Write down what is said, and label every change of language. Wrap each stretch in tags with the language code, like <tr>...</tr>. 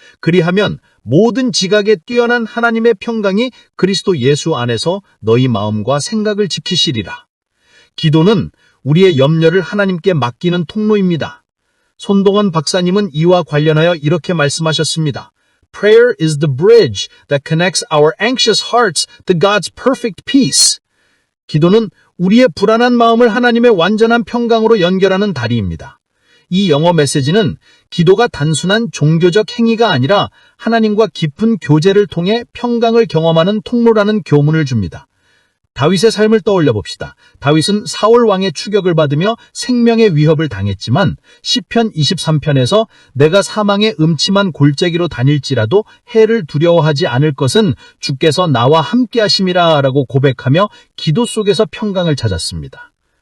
<ko>그리하면 모든 지각에 뛰어난 하나님의 평강이 그리스도 예수 안에서 너희 마음과 생각을 지키시리라. 기도는 우리의 염려를 하나님께 맡기는 통로입니다. 손동원 박사님은 이와 관련하여 이렇게 말씀하셨습니다.</ko> <en>Prayer is the bridge that connects our anxious hearts to God's perfect peace.</en> <ko>기도는 우리의 불안한 마음을 하나님의 완전한 평강으로 연결하는 다리입니다. 이 영어 메시지는 기도가 단순한 종교적 행위가 아니라 하나님과 깊은 교제를 통해 평강을 경험하는 통로라는 교훈을 줍니다. 다윗의 삶을 떠올려 봅시다. 다윗은 사울 왕의 추격을 받으며 생명의 위협을 당했지만 시편 23편에서 내가 사망의 음침한 골짜기로 다닐지라도 해를 두려워하지 않을 것은 주께서 나와 함께 하심이라 라고 고백하며 기도 속에서 평강을 찾았습니다.</ko>